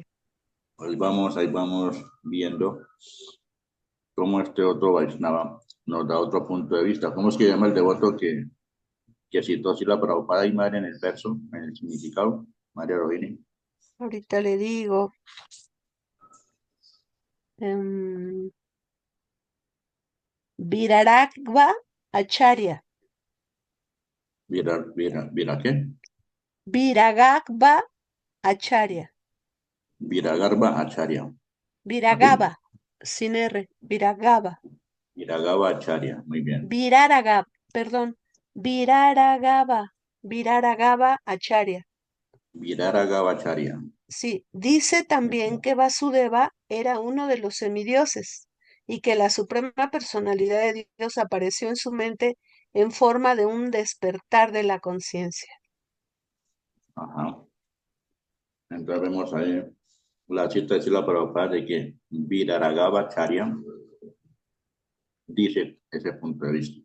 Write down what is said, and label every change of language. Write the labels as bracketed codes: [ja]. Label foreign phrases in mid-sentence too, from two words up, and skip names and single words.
[es] Ahí vamos viendo cómo este otro Vaishnava nos da otro punto de vista. ¿Cómo es que llama el devoto que que citó así la Prabhupada y Madre en el verso, en el significado, María Rohini? Ahorita le digo. Viraragva Acharya. ¿Vira qué? Viragagva Acharya. Viragarba Acharya. Viragava, sin R. Viragava. Viragava Acharya, muy bien. Viraragava, perdón. Viraragava. Viraragava Acharya. Viraragava Acharya. Sí, dice también que Vasudeva era uno de los semidioses y que la suprema personalidad de Dios apareció en su mente en forma de un despertar de la conciencia. Ajá. Entonces vemos ahí la cita de la Prabhupada de que Viraragava Acharya dice ese punto de vista.